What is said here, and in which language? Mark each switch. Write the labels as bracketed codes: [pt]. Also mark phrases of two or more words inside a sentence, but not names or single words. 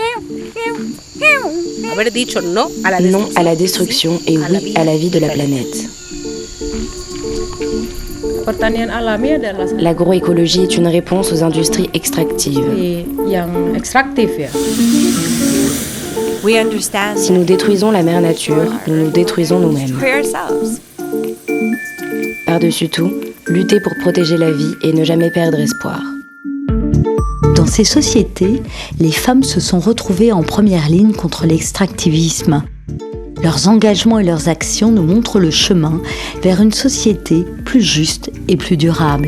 [es] Haber dicho no a la [fr] Non [es] destrucción. [fr] à la destruction et oui à la vie de la planète. [id] Pertanian alami adalah [fr] L'agroécologie est une réponse aux industries extractives. [id] yang ekstraktif ya. [en] We understand [fr] Si nous détruisons la mère nature, nous nous détruisons nous-mêmes. [en] for ourselves. [fr] Par-dessus tout, lutter pour protéger la vie et ne jamais perdre espoir. Dans ces sociétés, les femmes se sont retrouvées en première ligne contre l'extractivisme. Leurs engagements et leurs actions nous montrent le chemin vers une société plus juste et plus durable.